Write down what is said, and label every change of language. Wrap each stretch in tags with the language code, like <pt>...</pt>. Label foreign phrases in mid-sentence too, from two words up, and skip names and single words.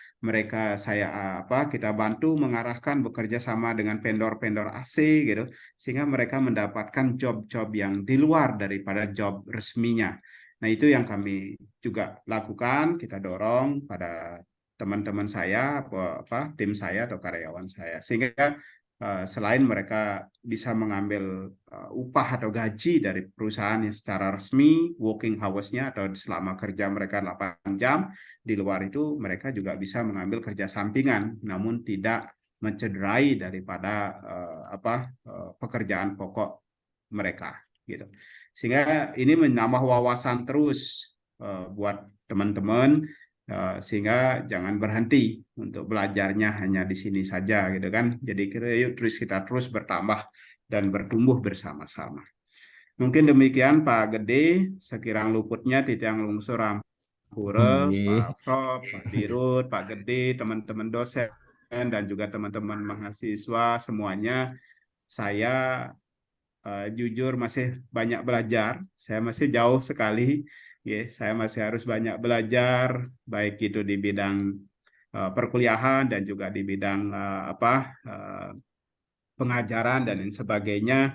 <id>Kita bantu mengarahkan bekerja sama dengan vendor-vendor AC gitu, sehingga mereka mendapatkan job-job yang di luar daripada job resminya. Nah, itu yang kami juga lakukan, kita dorong pada teman-teman saya, tim saya atau karyawan saya, sehingga selain mereka bisa mengambil upah atau gaji dari perusahaan yang secara resmi,</id> <en>working hours-</en> <id>nya atau selama kerja mereka 8 jam, di luar itu mereka juga bisa mengambil kerja sampingan, namun tidak mencederai daripada pekerjaan pokok mereka, gitu. Sehingga ini menambah wawasan terus buat teman-teman, sehingga jangan berhenti untuk belajarnya hanya di sini saja, gitu kan. Jadi yuk kita terus bertambah dan bertumbuh bersama-sama. Mungkin demikian Pak Gede,</id> <ban>sekirang luputnya titiang lungsur Ampura,</ban> <id>Pak Frop, Pak Dirut, Pak Gede, teman-teman dosen dan juga teman-teman mahasiswa semuanya. Saya jujur masih banyak belajar. Saya masih jauh sekali. Saya masih harus banyak belajar, baik itu di bidang perkuliahan dan juga di bidang pengajaran dan lain sebagainya.</id>